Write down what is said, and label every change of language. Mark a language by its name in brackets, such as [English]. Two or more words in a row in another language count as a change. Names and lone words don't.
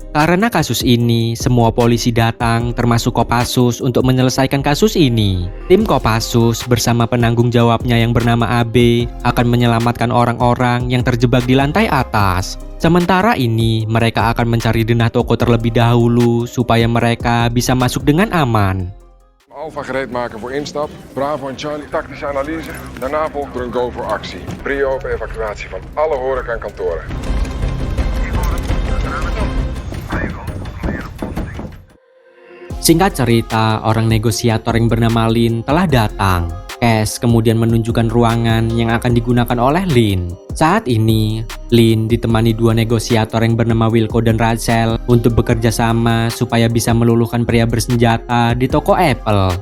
[Indonesian] Karena kasus ini, semua polisi datang termasuk Kopassus untuk menyelesaikan kasus ini. Tim Kopassus bersama penanggung jawabnya yang bernama AB akan menyelamatkan orang-orang yang terjebak di lantai atas. Sementara ini, mereka akan mencari denah toko terlebih dahulu supaya mereka bisa masuk dengan aman. [Dutch] Alpha gereed maken voor instap. Bravo en Charlie tactische analyse. Daarna volgt er een go voor actie. Prio op evacuatie van alle horeca en kantoren. [Indonesian] Singkat cerita, orang negosiator yang bernama Lin telah datang. Cash kemudian menunjukkan ruangan yang akan digunakan oleh Lin. Saat ini, Lin ditemani dua negosiator yang bernama Wilco dan Rachel untuk bekerja sama supaya bisa meluluhkan pria bersenjata di toko Apple.